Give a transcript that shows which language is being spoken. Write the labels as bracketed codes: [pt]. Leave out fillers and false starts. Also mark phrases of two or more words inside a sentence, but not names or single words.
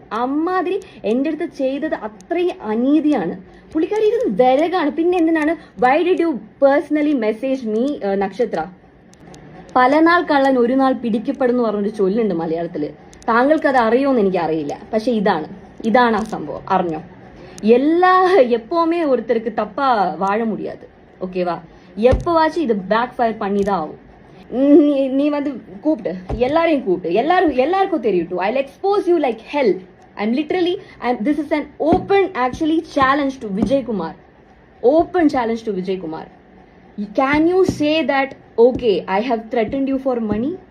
[ml] അമ്മാതിരി എൻ്റെ അടുത്ത് ചെയ്തത് അത്രയും അനീതിയാണ്. പുള്ളിക്കാരി ഇത് വിരകാണ്. പിന്നെ എന്തിനാണ് [en] why did you personally message me [ml] നക്ഷത്ര? പല നാൾ കള്ളൻ ഒരു നാൾ പിടിക്കപ്പെടുന്നു പറഞ്ഞൊരു ചൊല്ലുണ്ട് മലയാളത്തില്. താങ്കൾക്ക് അത് അറിയുമെന്ന് എനിക്ക് അറിയില്ല. പക്ഷെ ഇതാണ് ആ സംഭവം. അറിഞ്ഞോ? [ta] எப்பவுமே ஒருத்தருக்கு தப்பா வாழ முடியாது. ஓகேவா? எப்பவாச்சும் இது [en] back fire [ta] பண்ணி தான் ஆகும். நீ வந்து கூப்பிட்டு எல்லாருக்கும் தெரியட்டும். [en] I'll expose you like hell. I'm literally, this is an open actually challenge to Vijay Kumar. Open challenge to Vijay Kumar. Can you say that, okay, I have threatened you for money?